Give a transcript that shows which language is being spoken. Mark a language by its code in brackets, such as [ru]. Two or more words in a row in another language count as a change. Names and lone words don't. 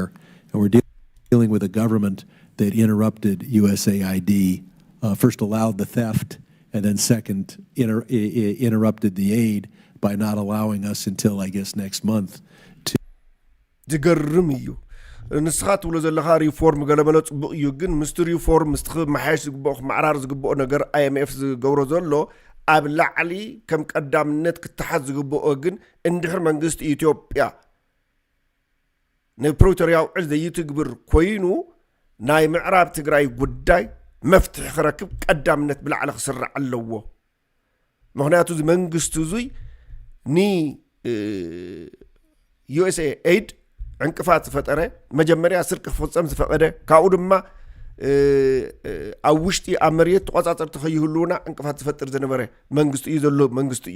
[en] And we're dealing with a government that interrupted USAID, first allowed the theft, and then second interrupted the aid by not allowing us until, I guess, next month to... [ti] ንስኻት ብሎ ዘለኻ ሪፎርም ገለመለ ጽቡቕ እዩ ግን ምስቲ ሪፎርም ምስትኽ መሓየሽ ዝግብኦ ማዕራር ዝግብኦ ነገር IMF ዝገብሮ ዘሎ ኣብ ላዕሊ ከም ቀዳምነት ክትሓዝ ዝግብኦ ግን እንድሕር መንግስቲ ኢትዮጵያ ንፕሪቶሪያ ውዕል ዘይትግብር ኮይኑ ናይ ምዕራብ ትግራይ ጉዳይ መፍትሒ ክረክብ ቀዳምነት ብላዕሊ ክስራዕ ኣለዎ ምክንያቱ እዚ መንግስቲ እዙይ ኒ USAID ዕንቅፋት ዝፈጠረ መጀመርያ ስርቂ ክፍጸም ዝፈቀደ ካብኡ ድማ ኣብ ውሽጢ ኣብ መሬት ተቆጻጸርቲ ከይህልውና ዕንቅፋት ዝፈጥር ዝነበረ መንግስቲ እዩ ዘሎ መንግስቲ እዩ